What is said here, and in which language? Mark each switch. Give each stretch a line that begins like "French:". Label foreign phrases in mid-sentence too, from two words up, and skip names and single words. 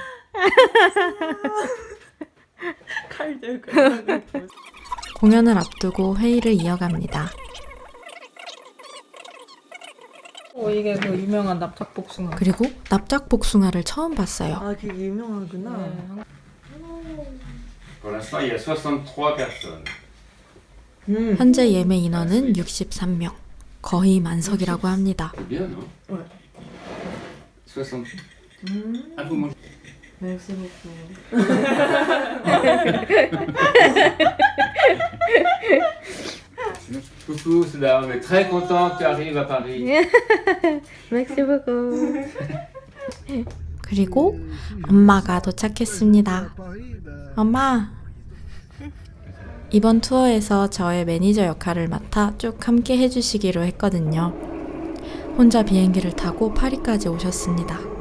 Korean: 칼 들고. 공연을 앞두고 회의를 이어갑니다. 이게 그 유명한 납작복숭아. 그리고 납작복숭아를 처음 봤어요. 아, 그게 유명하구나.
French: Pour l'instant, il y a 63 personnes.
Korean: 현재 예매 인원은 63명. 거의 만석이라고 합니다.
French: C'est bien, non? Ouais. 60. Ah, vous mangez. Merci beaucoup. Coucou, Souda, on est très content que tu arrives à Paris.
Korean: 그리고 엄마가 도착했습니다. 엄마! 이번 투어에서 저의 매니저 역할을 맡아 쭉 함께 해주시기로 했거든요. 혼자 비행기를 타고 파리까지 오셨습니다.